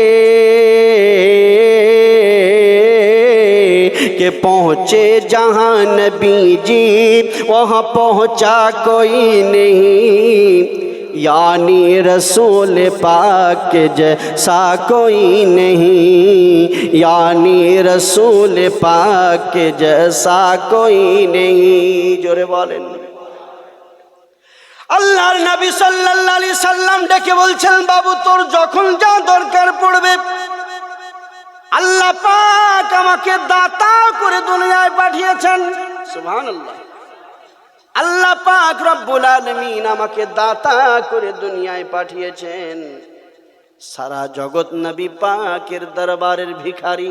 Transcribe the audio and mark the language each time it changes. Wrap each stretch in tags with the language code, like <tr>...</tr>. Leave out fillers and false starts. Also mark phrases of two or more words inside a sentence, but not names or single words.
<ur>کہ پہنچے جہاں نبی جی وہاں پہنچا کوئی نہیں، یعنی رسول پاک کے جیسا کوئی نہیں، یعنی رسول پاک کے جیسا کوئی نہیں، جورے بولیں،</ur> <bn>আল্লাহর নবী</bn> <ar>صلى الله عليه سلم</ar> <bn>ডেকে বলছেন, বাবু তোর যখন যা দরকার পড়বে আল্লাহ পাক আমাকে দাতা করে দুনিয়ায় পাঠিয়েছেন, সুবহানাল্লাহ, আল্লাহ পাক</bn> <ar>رب العالمين</ar> <bn>আমাকে দাতা করে দুনিয়ায় পাঠিয়েছেন, সারা জগৎ নবী পাকের দরবারের ভিখারি।</bn>